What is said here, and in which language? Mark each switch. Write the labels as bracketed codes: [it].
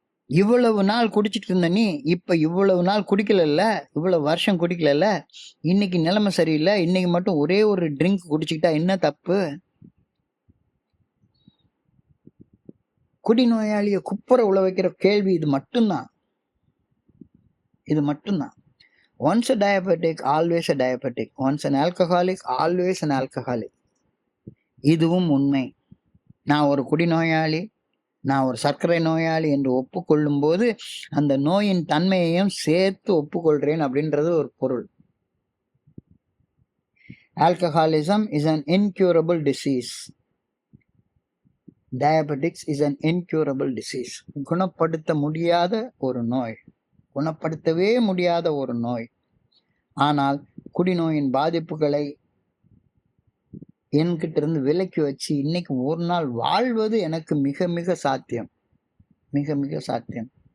[ta] இவ்வளவு நாள் குடிச்சிட்டு இருந்த நீ இப்ப இவ்வளவு நாள் குடிக்கல, இவ்வளவு வருஷம் குடிக்கல, இன்னைக்கு நிலைமை சரியில்லை, இன்னைக்கு மட்டும் ஒரே ஒரு ட்ரிங்க் குடிச்சுக்கிட்டா என்ன தப்பு? குடிநோயாளியை குப்புற உழ வைக்கிற கேள்வி இது மட்டும்தான். [en] Once a diabetic, always a diabetic. Once an alcoholic, always an alcoholic. [ta] இதுவும் உண்மை. நான் ஒரு குடிநோயாளி, நான் ஒரு சர்க்கரை நோயாளி என்று ஒப்புக்கொள்ளும் போது அந்த நோயின் தன்மையையும் சேர்த்து ஒப்புக்கொள்றேன் அப்படின்றது ஒரு பொருள். [en] Alcoholism is an incurable disease. Diabetics is an incurable disease. [ta] குணப்படுத்த முடியாத ஒரு நோய், குணப்படுத்தவே முடியாத ஒரு நோய். ஆனால் குடிநோயின் பாதிப்புகளை என்கிட்ட இருந்து விலக்கி வச்சு இன்னைக்கு ஒரு நாள் வாழ்வது எனக்கு மிக மிக சாத்தியம், மிக மிக சாத்தியம்.